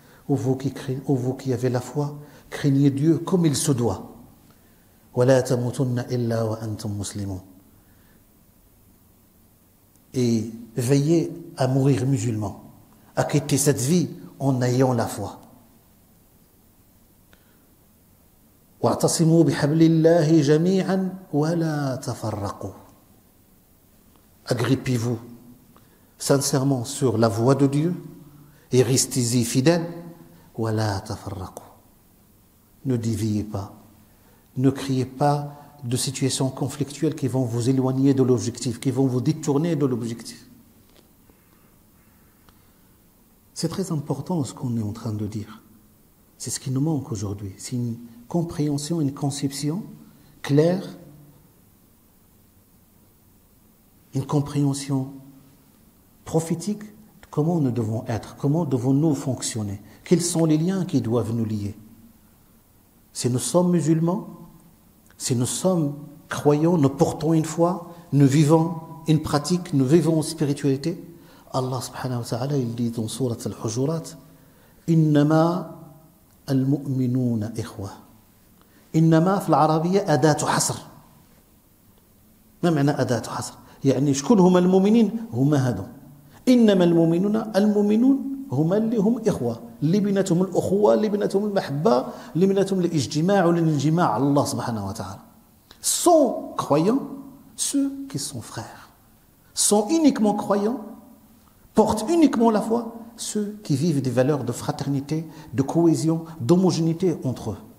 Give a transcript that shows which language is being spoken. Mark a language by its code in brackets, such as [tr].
[fr] Ô vous qui avez la foi, craignez Dieu comme il se doit. [ar] Wa la tamutunna illa wa antum muslimun. [fr] Et veillez à mourir musulman, à quitter cette vie en ayant la foi. [ar] واعتصموا بحبل الله جميعا ولا تفرقوا. [fr] Agrippez-vous sincèrement sur la voie de Dieu et restez-y fidèles. [ar] ولا تفرقوا. [fr] Ne déviez pas, ne criez pas de situations conflictuelles qui vont vous éloigner de l'objectif, qui vont vous détourner de l'objectif. C'est très important ce qu'on est en train de dire. C'est ce qui nous manque aujourd'hui. C'est une compréhension, une conception claire, une compréhension prophétique de comment nous devons être, comment devons-nous fonctionner, quels sont les liens qui doivent nous lier. Si nous sommes musulmans, si nous sommes croyants, nous portons une foi, nous vivons une pratique, nous vivons une spiritualité, Allah subhanahu wa ta'ala, il dit dans Surat Al-Hujurat, [ar] Innama al-mu'minuna ikhwa. Innama في العربية أداة حصر. ما معنى أداة حصر؟ يعني شكون هما المؤمنين؟ هما هادو. إنما المؤمنون هما اللي هم إخوة، اللي بيناتهم الأخوة، اللي بيناتهم المحبة، اللي بيناتهم الاجتماع والانجماع على الله سبحانه وتعالى. [fr] Sont croyants ceux qui sont frères. Sont uniquement croyants, portent uniquement la foi ceux qui vivent des valeurs de fraternité, de cohésion, d'homogénéité entre eux.